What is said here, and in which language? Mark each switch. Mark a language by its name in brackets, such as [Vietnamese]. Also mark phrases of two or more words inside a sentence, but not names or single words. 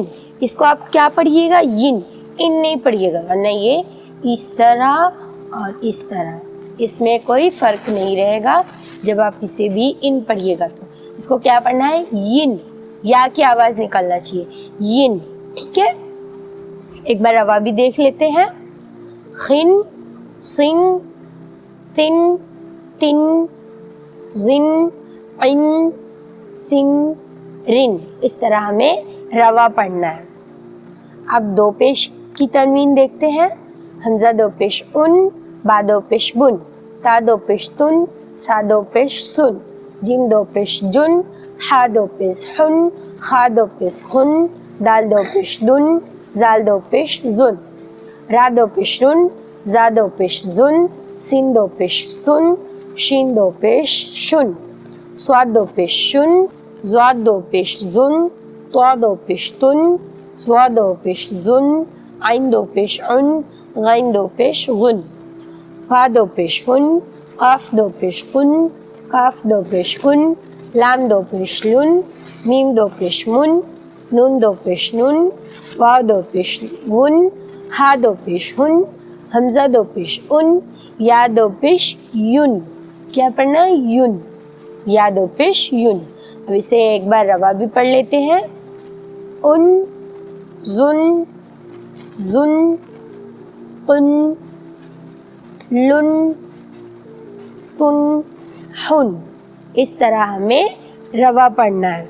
[Urdu] اس کو آپ کیا پڑھیے گا؟ ین، ان نہیں پڑھیے گا، ورنہ یہ اس طرح اور اس طرح، اس میں کوئی فرق نہیں رہے گا۔ جب آپ اسے بھی ان پڑھیے گا تو اس کو کیا پڑھنا ہے؟ ین، یا کی آواز نکلنا چاہیے، ین، ٹھیک ہے۔ ایک بار روا بھی دیکھ لیتے ہیں، خن، سن، تن، تن، زن، عن، سن، رن، اس طرح ہمیں روا پڑھنا ہے۔ اب 2 پیش کی تنوین دیکھتے ہیں، حمزہ 2 پیش ان، با 2 پیش بن، تا 2 پیش تن، سا 2 پیش سن، جیم 2 پیش جن، ہا 2 پیش حن، خا 2 پیش خن، دال 2 پیش دن، زال 2 پیش زن، را 2 پیش رن، زا 2 پیش زن، سین 2 پیش سن، شین 2 پیش شن، صاد 2 پیش شن، زواد 2 پیش زن، طا 2 پیش تن، زوا 2 پیش زن، عین 2 پیش عن، غین 2 پیش غن، فا 2 پیش فن، قاف 2 پیش قن، کاف 2 پیش کن، لام 2 پیش لن، میم 2 پیش من، نون 2 پیش نن، واو 2 پیش ون، ہا 2 پیش ہن، حمزہ 2 پیش ان، یا 2 پیش یون۔ کیا پڑھنا ہے؟ یون، یا 2 پیش یون۔ اب اسے ایک بار روا بھی پڑھ لیتے ہیں۔ ان، جن، جن، کن، لن، تن، ہن. اس طرح ہمیں روا پڑھنا ہے.